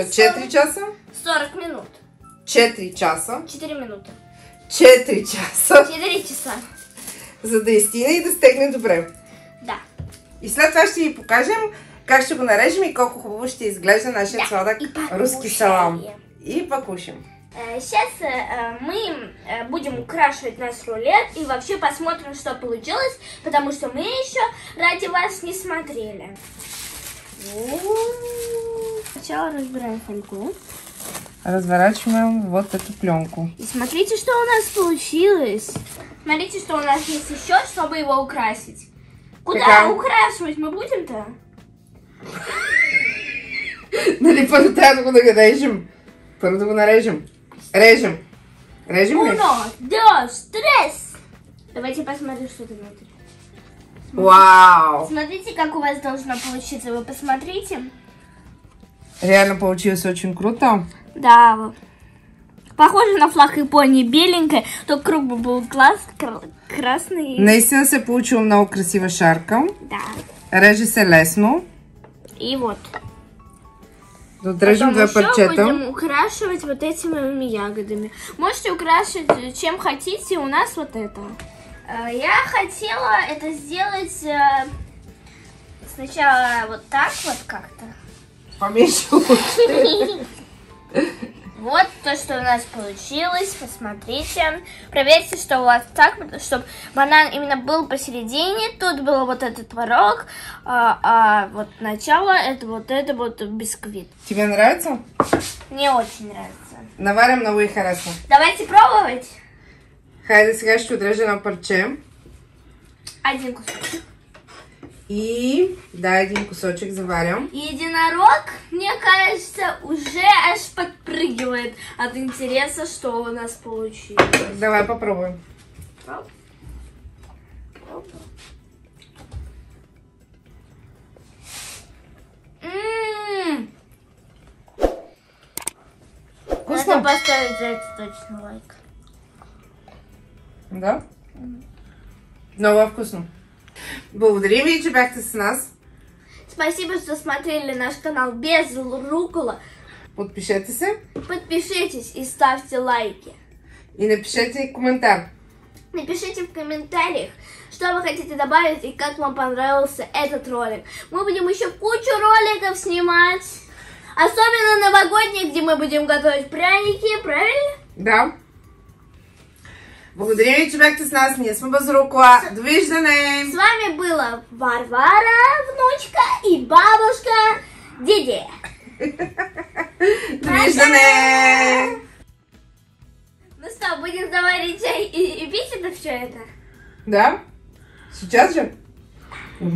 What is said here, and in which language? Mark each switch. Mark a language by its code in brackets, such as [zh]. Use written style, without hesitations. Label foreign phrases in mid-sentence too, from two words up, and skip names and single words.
[bg] За 4 часа. 40 минут. 4 часа. 4 минуты. 4 часа. 4 часа. За да изстине и да стегне добре. Да. И след това ще ви покажем как ще го нарежем и колко хубаво ще изглежда нашия сладък руски салам. [ru] И покушаем. Сейчас мы будем украшивать наш рулет и вообще посмотрим, что получилось, потому что мы еще ради вас не смотрели. Сначала разбираем фольгу. Разворачиваем вот эту пленку. И смотрите, что у нас получилось. Смотрите, что у нас есть еще, чтобы его украсить. Куда украшивать мы будем-то? [bg] Нали първо трябва да го нарежем. Първо да го нарежем. Режем. Режем ли? 1, 2, 3. [ru] Давайте посмотрим, что там внутри. Вау! Смотрите, как у вас должно получиться. Вы посмотрите. Реально получилось очень круто. Да. Похоже на флаг Японии. Беленькая, только круг бы был красный. [bg] Наистина се получила много красива шарка. Да. Реже се лесно. [ru] И вот. [bg] Да отрежем две парчета. [ru] Будем украшивать вот этими ягодами. Можете украшивать чем хотите. У нас вот это. Я хотела это сделать сначала вот так вот как-то. Поменьше лучше. Вот то, что у нас получилось. Посмотрите. Проверьте, что у вас так, чтобы банан именно был посередине. Тут был вот этот творог, а вот начало это вот бисквит. Тебе нравится? Мне очень нравится. [bg] Наварям много и харесва. [ru] Давайте пробовать. [bg] Хайде сега ще отрежа едно парче. [ru] Один кусочек. [bg] И да, един кусочек заварям. [ru] Единорог, мне кажется, уже аж подпрыгивает от интереса, что у нас получилось. Давай попробуем. Вкусно? Надо поставить за это точно лайк. [bg] Да? Много вкусно. Благодарим ви, че бяхте с нас. [ru] Спасибо, что смотрели наш канал Без Рукола. [bg] Подпишете се. [ru] Подпишитесь и ставьте лайки. [bg] И напишите комментар. [ru] Напишите в комментариях, что вы хотите добавить и как вам понравился этот ролик. Мы будем еще кучу роликов снимать. Особенно новогодних, где мы будем готовить пряники, правильно? Да. [bg] Благодарим ви, че бяхте с нас. Ние сме Без Рукола. Довиждане! [ru] С вами была Варвара, внучка, и бабушка Диди. [bg] Довиждане! [ru] Ну что, будем заварить чай и пить это все это? Да? Сейчас же?